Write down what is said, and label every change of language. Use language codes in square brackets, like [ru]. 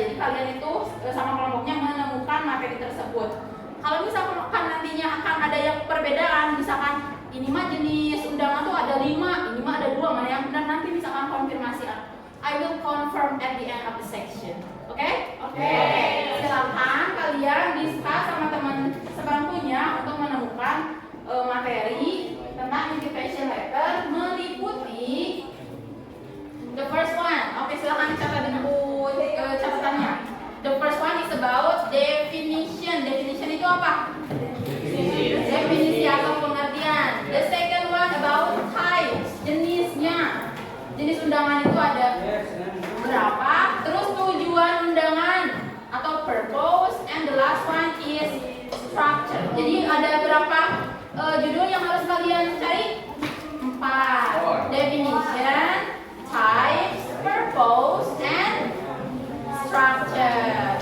[id] Jadi kalian itu sama kelompoknya menemukan materi tersebut. Kalau misalkan nantinya akan ada yang perbedaan, misalkan ini mah jenis undangan tuh ada 5, ini mah ada 2, mana yang benar nanti misalkan konfirmasi. [en] I will confirm at the end of the section. [id] Oke? Silakan kalian discuss sama teman sebangkunya untuk menemukan materi tentang invitation letter meliputi [en] the first one. [id] Oke, silakan catat di buku catatannya. [en] The first one is about definition. [id] Definition itu apa? Definisi atau pengertian. [en] The second one about types, [id] jenisnya. Jenis undangan itu ada berapa? Terus tujuan undangan atau [en] purpose, and the last one is structure. [id] Jadi ada berapa judul yang harus kalian cari? 4. [en] Definition, types, purpose, and structure.